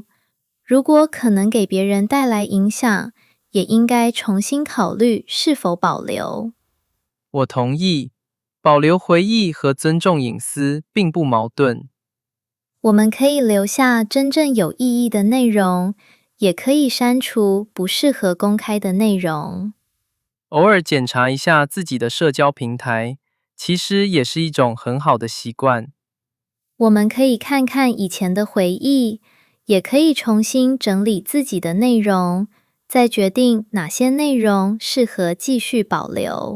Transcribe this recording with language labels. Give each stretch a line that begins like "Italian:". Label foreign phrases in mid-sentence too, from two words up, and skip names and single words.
Chinese: 如果可能給別人帶來影響，也應該重新考慮是否保留。我同意，保留回憶和尊重隱私並不矛盾。我們可以留下真正有意義的內容，也可以刪除不適合公開的內容。偶爾檢查一下自己的社交平台，其實也是一種很好的習慣。我們可以看看以前的回憶，也可以重新整理自己的內容，再決定哪些內容適合繼續保留。